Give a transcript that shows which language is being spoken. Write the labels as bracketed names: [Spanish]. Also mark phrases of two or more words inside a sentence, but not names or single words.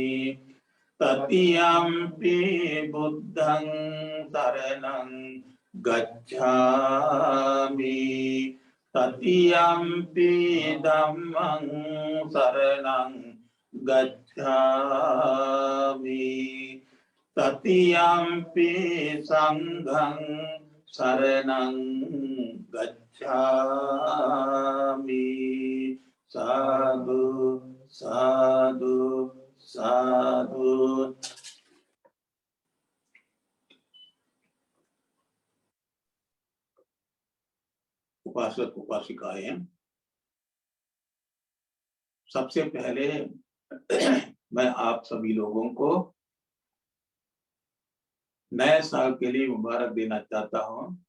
[Pali] तृतीयंपि बुद्धं शरणं गच्छामि तृतीयंपि धम्मं शरणं गच्छामि तृतीयंपि संघं शरणं गच्छामि. साधु साधु साधु. [Hindi] उपासक उपासिकाएं, सबसे पहले मैं आप सभी लोगों को नए साल के लिए मुबारक देना चाहता हूं.